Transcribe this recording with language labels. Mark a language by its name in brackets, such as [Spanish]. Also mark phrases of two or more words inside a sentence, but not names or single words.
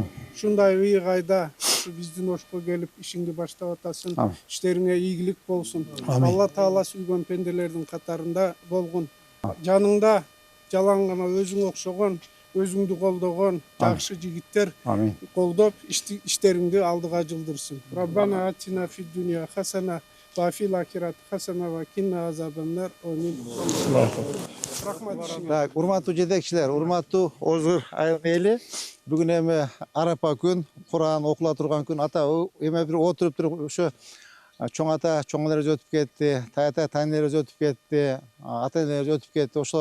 [Kyrgyz] Ушундай ый кайда биздин ошко келип ишиңди баштап атасың. Иштериңе ийгилик болсун. Алла Таала сүйгөн пенделердин катарында болгон. Жаныңда жалаң гана өзүң окшогон, өзүңдү колдогон жакшы жигиттер колдоп иштериңди алдыга жылдырсын. [Arabic] ربنا آتنا في الدنيا حسنة وفي الآخرة حسنة وقنا عذاب النار. [Kyrgyz] Амин. Рахмат. Так, урматтуу жетекчилер, урматтуу Озур айыл эли, бүгүн эми арапа күн, Куран окула турган күн. Ата эме бир отуруп туруп ошо чоң ата, чоң энелерибиз өтүп кетти, тайата, тайнелерибиз өтүп кетти, ата энелерибиз өтүп кетти.